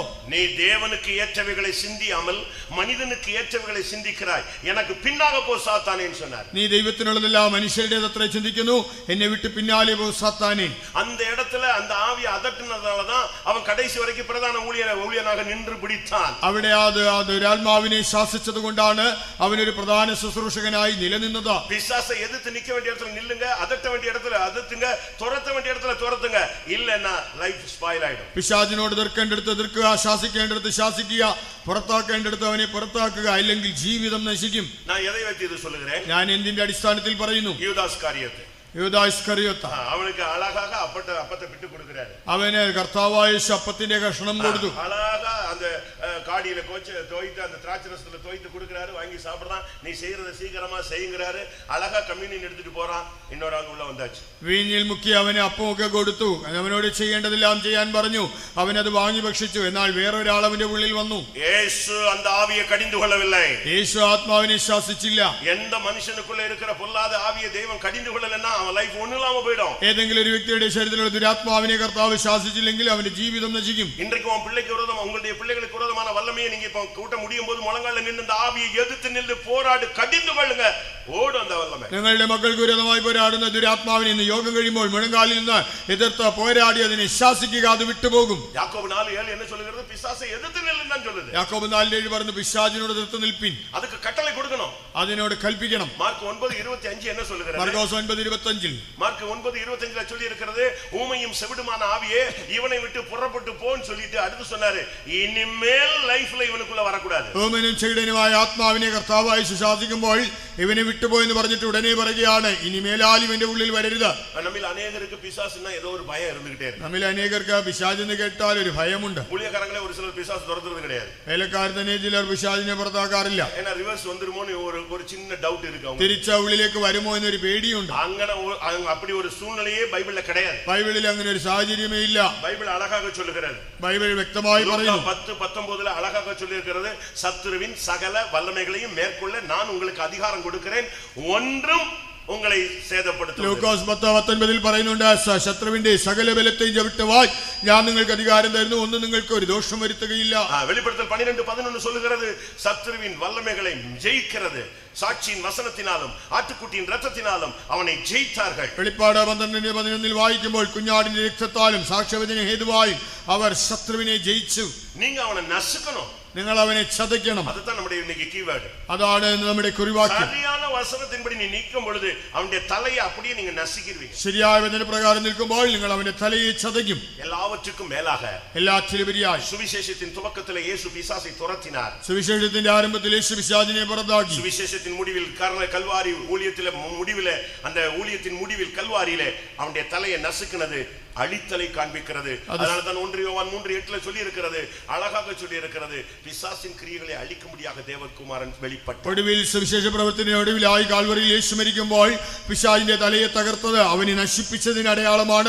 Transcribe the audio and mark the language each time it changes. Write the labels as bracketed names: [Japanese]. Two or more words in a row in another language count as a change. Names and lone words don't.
[Tamil] நீ தேவனுக்கு ஏற்றவைகளை சிந்தியாமல் மனிதனுக்கு ஏற்றவைகளை சிந்திக்கிறாய், எனக்கு பின்னாக போ சாத்தானேன்னு சொன்னார். [Malayalam] നീ ദൈവത്തിനുള്ളതല്ല മനുഷ്യരുടേതത്ര ചിന്തിക്കുന്നു, എന്നെ വിട്ട് പിന്നാലെ പോ സാത്താനേ. [Tamil] அந்த இடத்துல அந்த ஆவியை அதட்டினதாலதான் அவன் கடைசி வரைக்கும் பிரதான ஊழியனாக நின்று பிடித்தான். [Malayalam] അവിടെ ആ ദുരാത്മാവിനെ ശാസിച്ചത് കൊണ്ടാണ് അവനൊരു പ്രധാന ശുശ്രൂഷകനായി നിലനിന്നത്. [Tamil] பிசாசை எதிர்த்து நிக்க வேண்டிய இடத்துல நில்லுங்க, அதட்ட வேண்டிய இடத்துல அதட்டுங்க, துரத்த வேண்டிய இடத்துல துரத்துங்க, இல்லன்னா [English] life spoil [Tamil] ஆயிடும். [Malayalam] പിശാചിനോട് എതിർക്കേണ്ടടുത്ത് എതിർക്കുക, ശാസിക്കേണ്ടടുത്ത് ശാസിക്കുക, പുറത്താക്കേണ്ടടുത്ത് അവനെ പുറത്താക്കുക, അല്ലെങ്കിൽ ജീവിതം നശിക്കും. [Tamil] நான் எதை வைத்து இது சொல்லுகிறேன்? [Malayalam] ഞാൻ എന്തിന്റെ അടിസ്ഥാനത്തിൽ പറയുന്നു? [Tamil] யூதாஸ் காரியத்தை. [Malayalam] യൂദാ ഇസ്കറിയോത്ത [Tamil] அவனுக்கு அழகாக அப்பத்தை விட்டு கொடுக்கிறாரு. അവന് കർത്താവായ യേശു അപ്പത്തിന്റെ കഷണം കൊടുത്തു. அழகா அந்த காடியில தோய்த்து அந்த திராட்சரசத்துல தோய்த்து கொடுக்கிறாரு, வாங்கி சாப்பிடுறான். நீ செய்யறத சீக்கிரமா செய்யுங்கிறாரு. அழகா கம்யூனியன் எடுத்துட்டு போறான். இன்னொரு ஆள் உள்ள வந்தாச்சு. [Malayalam] വീഞ്ഞിൽ മുക്കി അവന് അപ്പമൊക്കെ കൊടുത്തു. അവനോട് ചെയ്യേണ്ടതെല്ലാം ചെയ്യാൻ പറഞ്ഞു. അവനത് വാങ്ങി ഭക്ഷിച്ചു. എന്നാൽ വേറൊരാൾ അവന്റെ ഉള്ളിൽ വന്നു. യേശു [Tamil] அந்த ஆவியை கடிந்து கொள்ளவில்லை. [Malayalam] യേശു ആത്മാവിനെ ശാസിച്ചില്ല. [Tamil] எந்த மனுஷனுக்குள்ள இருக்கிற பொல்லாத ஆவியை தெய்வம் கடிந்து கொள்ளலன்னா அவன் லைஃப் ஒண்ணும் இல்லாம போய்டும். [Malayalam] ഏതെങ്കിലും ഒരു വ്യക്തിയുടെ ശരീരത്തിലുള്ള ദുരാത്മാവിനെ കർത്താവ് ശാസിച്ചില്ലെങ്കിൽ അവന്റെ ജീവിതം നശിക്കും. [Tamil] இன்றைக்கு உன் பிள்ளைக்கு விரோதமா உங்களுடைய பிள்ளைகளுக்கு விரோதமான வல்லமையை நீங்க இப்ப கூட்ட முடியும் போது முழங்கால நின்னு அந்த ஆவியை எதிர்த்து நின்று போராடு, கடிந்து கொள்ளுங்க, ஓடும் அந்த வல்லமை. [Malayalam] നിങ്ങളുടെ മക്കൾക്ക് വിരോധമായി പോരാടുന്ന ദുരാത്മാവിനെ ഇന്ന് യോഗം കഴിയുമ്പോൾ മുഴങ്കാലിൽ നിന്ന് എതിർത്ത് പോരാടി അതിനെ ശാസിക്കുക, അത് വിട്ടുപോകും. [Tamil] யாக்கோபு 4:7 என்ன சொல்லுகிறது? பிசாசை எதிர்த்து நில்லுன்னு தான் சொல்லுது. [Malayalam] യാക്കോബ് 4:7 പറഞ്ഞു, പിശാചിനോട് എതിർത്ത് നിൽപ്പിൻ, [Tamil] அதுக்கு கட்டளை கொடுக்கணும். [Malayalam] അതിനോട് കൽപ്പിക്കണം. [Tamil] மார்க் 9:25 என்ன சொல்லுகிறது? [Malayalam] മർക്കോസ് 9:25 [Tamil] மார்க் 9:25 சொல்லி இருக்கிறது, ஊமையும் செவிடுமான ஆவியே இவனை விட்டு புறப்பட்டு போன்னு சொல்லிட்டு அடுத்து சொன்னாரு, இனிமேல் லைஃப்ல இவனுக்குள்ள வரக்கூடாது. [Malayalam] ഊമനും ചെകിടനുമായ ആത്മാവിനെ കർത്താവായി ശാസിക്കുമ്പോൾ ഇവനെ വിട്ടുപോയെന്ന് പറഞ്ഞിട്ട് ഉടനെ പറയുകയാണ്, ഇനിമേലാൽ ഇവന്റെ ഉള്ളിൽ വരരുത്. നമ്മിൽ അനേകർക്ക് പിശാസിന് ഏതോ ഒരു ഭയം [Tamil] இருந்துகிட்டே இருக்கு. [Malayalam] നമ്മിൽ അനേകർക്ക് പിശാചെന്ന് കേട്ടാൽ ഒരു ഭയമുണ്ട്. [Tamil] ஊழியக்காரங்களே ஒரு சிலர் பிசாசு துரத்துறது கிடையாது. [Malayalam] വേലക്കാർ തന്നെ ചിലർ പിശാചിനെ പുറത്താക്കാറില്ല. [Tamil] ஏன்னா ரிவர்ஸ் வந்துருமோன்னு ஒரு சின்ன டவுட் இருக்கு அவங்க. [Malayalam] തിരിച്ച ഉള്ളിലേക്ക് വരുമോ എന്നൊരു പേടിയുണ്ട്. അങ്ങനെ [Tamil] அப்படி ஒரு சூழ்நிலையே பைபிள்ல கிடையாது. [Malayalam] ബൈബിളിൽ അങ്ങനെ ഒരു സാഹചര്യമേ ഇല്ല. [Tamil] பைபிள் அழகாக சொல்லுகிறது. [Malayalam] ബൈബിൾ വ്യക്തമായി പറയുന്നു. [Tamil] 10:19 அழகாக சொல்லியிருக்கிறது, சத்துருவின் சகல வல்லமைகளையும் மேற்கொள்ள நான் உங்களுக்கு அதிகாரம் கொடுக்கிறேன், ஒன்றும் உங்களை சேதப்படுத்தும். [Malayalam] ലൂക്കോസ് 10:19 പറയുന്നുണ്ട്, ശത്രുവിന്റെ സകല ബലത്തെയും ചവിട്ടുവാൻ ഞാൻ നിങ്ങൾക്ക് അധികാരം തരുന്നു, ഒന്നും നിങ്ങൾക്ക് ഒരു ദോഷം വരുത്തുകയില്ല. [Tamil] வெளிப்படுத்தல் 12:11 சொல்லுகிறது, சத்துருவின் வல்லமைகளை ஜெயிக்கிறது சாட்சியின் வசனத்தினாலும் ஆட்டுக்குட்டியின் இரத்தத்தினாலும் அவனை ஜெயித்தார்கள். [Malayalam] വെളിപ്പാട് 12:11 വായിക്കുമ്പോൾ കുഞ്ഞാടിന്റെ രക്തത്താലും സാക്ഷ്യവചന ഹേതുവായും അവർ ശത്രുവിനെ ജയിച്ചു. [Tamil] நீங்க அவனை நசுக்கணும், [Malayalam] നിങ്ങൾ അവനെ ചതയ്ക്കണം. [Tamil] அதுதான் நம்முடைய இன்னைக்கு கீவேர்ட். [Malayalam] അതാണ് നമ്മുടെ കുറിവാക്യം. [Tamil] சரியான [Malayalam] വചനത്തിൻപടി നീ നിൽക്കും [Tamil] பொழுது அவனுடைய தலையை அப்படியே நீங்க நசுக்கிடுவீங்க. [Malayalam] ശരിയായ വചനപ്രകാരം നിൽക്കുമ്പോൾ നിങ്ങൾ അവന്റെ തലയെ ചതയ്ക്കും. [Tamil] எல்லாவற்றுக்கும் மேலாக [Malayalam] എല്ലാറ്റിലുപരിയായി [Tamil] சுவிசேஷத்தின் துவக்கத்திலே இயேசு பிசாசை துரத்தினார். [Malayalam] സുവിശേഷത്തിന്റെ ആരംഭത്തിൽ യേശു പിശാചിനെ പുറത്താക്കി. [Tamil] சுவிசேஷத்தின் முடிவில் கல்வாரி ஊழியத்திலே முடிவிலே அந்த ஊழியத்தின் முடிவில் கல்வாரியிலே அவனுடைய தலையை நசுக்கினது அழித்தலை காண்பிக்கிறது. அதனால தான் 1 யோவான் 3:8 சொல்லி இருக்கிறது, அழகாக சொல்லி இருக்கிறது, பிசாசின் கிரியைகளை அழிக்கும்படியாக தேவகுமாரன் வெளிப்பட்டார். [Malayalam] ഒടുവിൽ സുവിശേഷ പ്രവർത്തനത്തിന്റെ ഒടുവിലായി കാൽവറിയിൽ യേശു മരിക്കുമ്പോൾ പിശാചിന്റെ തലയെ തകർത്തത് അവനെ നശിപ്പിച്ചതിന് അടയാളമാണ്.